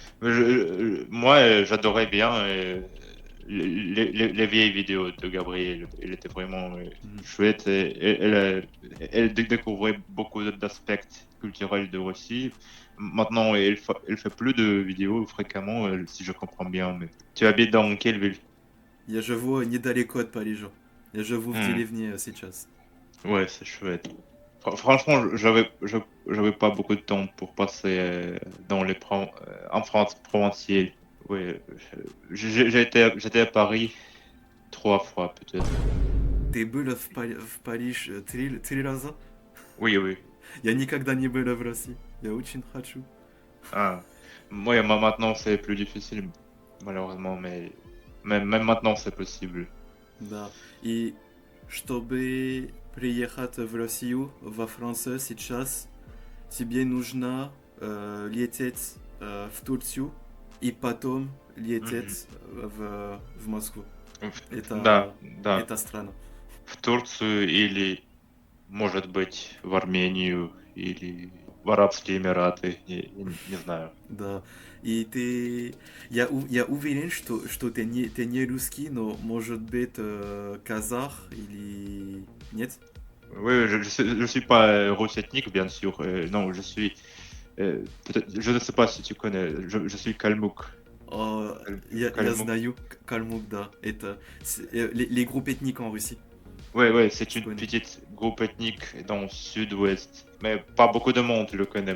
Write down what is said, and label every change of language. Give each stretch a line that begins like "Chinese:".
French: Mais moi, j'adorais bien les vieilles vidéos de Gabrielle. Elle était vraiment chouette. Et elle découvrait beaucoup d'aspects culturels de Russie. Maintenant, elle fait plus de vidéos fréquemment, si je comprends bien. Mais tu habites dans quelle ville?
Russian: Я живу недалеко от Парижа. Я живу в Hmm. деревне сейчас.
French: Ouais, c'est chouette. Franchement, j'avais pas beaucoup de temps pour passer en France provinciale. Oui, j'étais à Paris 3 fois peut-être.
Russian: Ты был в Париж три раза?
French: Oui.
Russian: Я никогда не был в России. Я очень хочу. Ah.
French: Moi, maintenant c'est plus difficile, malheureusement, mais même maintenant c'est possible.
Russian: Да. И чтобы приехать в Россию, во Францию сейчас, тебе нужно лететь в Турцию и потом лететь в Москву. Да. Это страна. В Турцию или, может быть, в Армению или в Арабские Эмираты, не знаю. Да. И ты... Я уверен, что ты не русский, но может быть казах или... Нет?
French: Oui, je suis pas russe ethnique, bien sûr. Non, je suis... je ne sais pas si tu connais, je suis kalmouk.
Russian: Я
French: Kalmouk.
Russian: знаю Калмук, да. Это
French: les groupes ethniques en Russie. Ouais, c'est Je une connais. petite groupe ethnique dans le sud-ouest. Mais pas beaucoup de monde le connaît.